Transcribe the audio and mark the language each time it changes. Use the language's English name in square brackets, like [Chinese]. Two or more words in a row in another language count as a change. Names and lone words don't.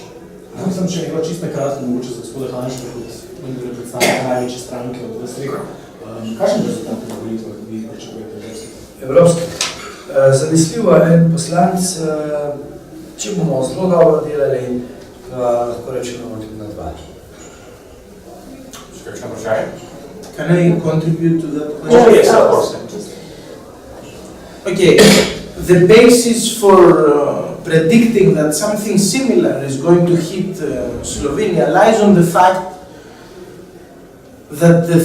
[Slovenian] Sem še nekaj čisto kratko, mogoče za gospoda Hanška, kot predstavnika največje stranke od Vestrega. Kakšen rezultat na volitvah vi pričakujete evropske? Zanesljivo je en poslanec, če bomo zelo dobro delali, lahko rečemo tudi na 2. Kakšno vprašanje? [English] Can I contribute to that question? Oh, yes, of course. Okay, the basis for predicting that something similar is going to hit Slovenia lies on the fact that the